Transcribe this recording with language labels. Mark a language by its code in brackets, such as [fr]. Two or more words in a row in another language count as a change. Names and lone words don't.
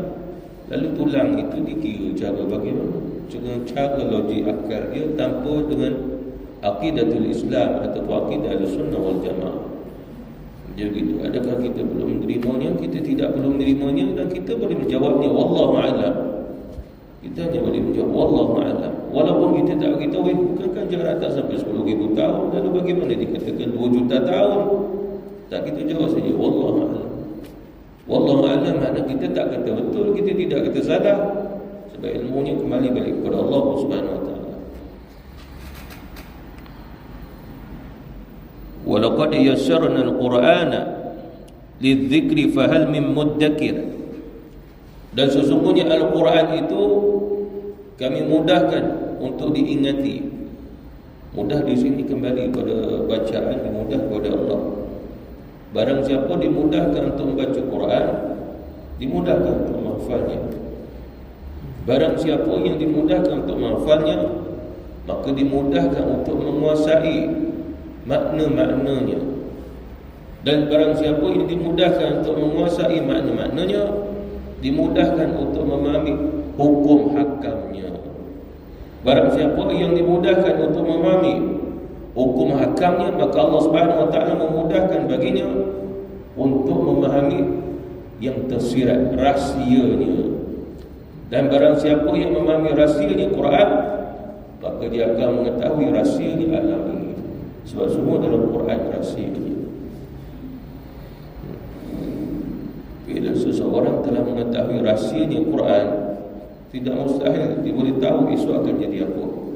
[ms] Lalu tulang itu dikira cara bagaimana? Dengan cara logik akal dia, tanpa dengan [ar] عقيدة الإسلام [ms] atau akidah [ar] أهل السنة والجماعة. [ms] Jadi gitu. Adakah kita belum menerimanya? Kita tidak belum menerimanya, dan kita boleh menjawabnya [ar] والله أعلم. [ms] Kita hanya boleh menjawab [ar] والله أعلم. [ms] Walaupun kita tak beritahu, bukankah jarak tak sampai 10,000 tahun? Lalu bagaimana dikatakan 2 juta tahun? Tak, kita jawab saja [ar] والله أعلم. والله أعلم [ms] makna kita tak kata betul, kita tidak kata salah, sebab ilmunya kembali balik kepada Allah [ar] سبحانه وتعالى. ولقد يسرنا القرآن للذكر فهل من مدكر. [ms] Dan sesungguhnya Al-Quran itu kami mudahkan untuk diingati. Mudah di sini kembali pada bacaan, dimudah kepada Allah. Barang siapa dimudahkan untuk membaca Quran, dimudahkan untuk menghafalnya. Barang siapa yang dimudahkan untuk menghafalnya, maka dimudahkan untuk menguasai makna-maknanya. Dan barang siapa yang dimudahkan untuk menguasai makna-maknanya, dimudahkan untuk memahami hukum hakamnya. Barang siapa yang dimudahkan untuk memahami hukum hakamnya, maka Allah [ar] سبحانه وتعالى [ms] memudahkan baginya untuk memahami yang tersirat, rahsianya. Dan barang siapa yang memahami rahsianya Quran, maka dia akan mengetahui rahsianya alam ini. Sebab semua dalam Quran rahsianya. Bila seseorang telah mengetahui rahsianya Quran, tidak mustahil dia boleh tahu esok akan jadi apa.